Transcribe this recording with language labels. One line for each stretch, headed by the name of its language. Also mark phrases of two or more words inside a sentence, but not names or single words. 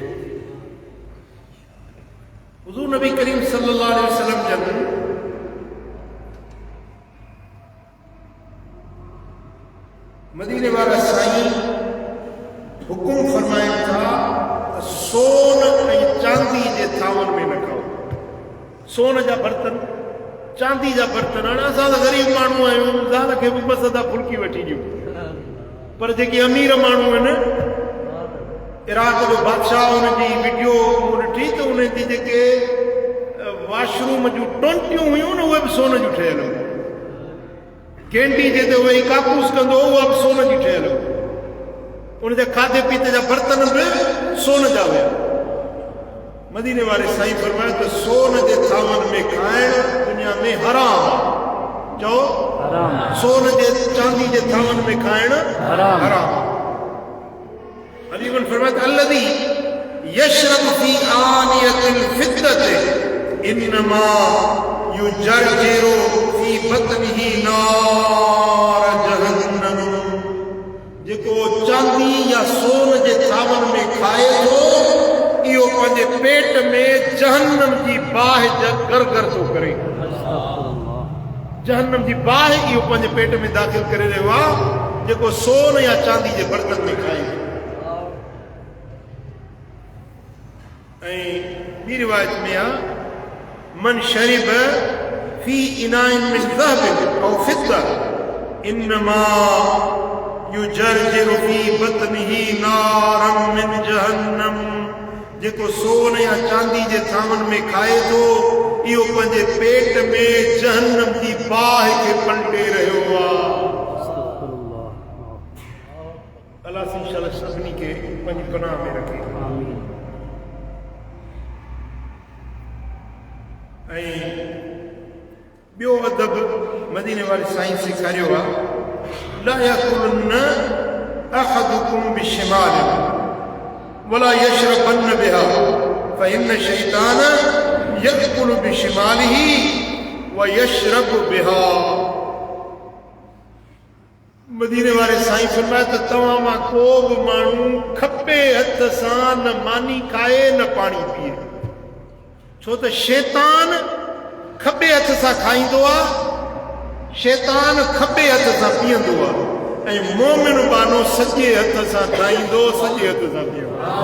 Sindhi: हुज़ूर नबी करीम
Arabic: صلى الله عليه وسلم
Sindhi: जन मदीने वारा साईं हुकुम फरमाइनि था त सोन ऐं चांदी जे थावनि में न खाओ। सोन जा बर्तन, चांदी जा बर्तन। हाणे असां त ग़रीब माण्हू आहियूं, ज़ाल खे बि बस अदा फुल्की वठी ॾियूं, पर जेके अमीर माण्हू आहिनि, इराक जो बादशाह, हुनजी वीडियो ॾिठी त उन जी जेके वाशरूम जूं टोंटियूं हुयूं न, उहे बि सोन जूं ठहियल हुयूं। कैंडी जे ते वेही कापूस कंदो, उहा बि सोन जी ठहियल हुई। उनजे खाधे पीते जा बर्तन बि सोन जा हुया। मदीने वाले साईं फरमाया तो सोन जे थावन में खाइण दुनिया में हराम आहे। चओ हराम सोन जे चांदी जे थावन में खाइण हराम
Arabic: हराम। अलीगुल फरमाया الذي يشرب في آنية الفضة إنما يجرجر في بطنه نار جهنم.
Sindhi: जेको चांदी या सोन जे थावन में खाए थो इहो पंहिंजे पेट में जहन्नम जी बाहि गर थो करे। जहन्नम जी बाहि इहो पंहिंजे पेट में दाख़िल करे रहियो आहे जेको सोन या चांदी जे बर्तन में खाए। ऐं ॿी रिवायत में आहे
Arabic: من شرب في إناء من ذهب أو فضة إنما يجرجر في بطنه نارا من جهنم.
Sindhi: जेको सोन या चांदी जे थावन में खाए थो इहो पंहिंजे पेट में जहन्नम जी बाहि खे पलटे रहियो आहे। अल्लाह इंशाअल्लाह सभिनी खे पंहिंजी पनाह में रखे। आमीन। ऐं ॿियो अदब मदीने वाले साईं सेखारियो आहे
Arabic: لا يأكلن أحدكم بشماله ولا يشربن بها فإن الشيطان يأكل بشماله و يشرب بها.
Sindhi: मदीने वाले साईं फरमाया त तव्हां मां को बि माण्हू खपे हथ सां न मानी खाए न पाणी पीए। छो त शैतान खबे हथ सां खाईंदो आहे, शैतान खबे हथ सां पीअंदो आहे ऐं मोमिन बानो सॼे हथ सां खाईंदो सॼे हथ सां पीअंदो।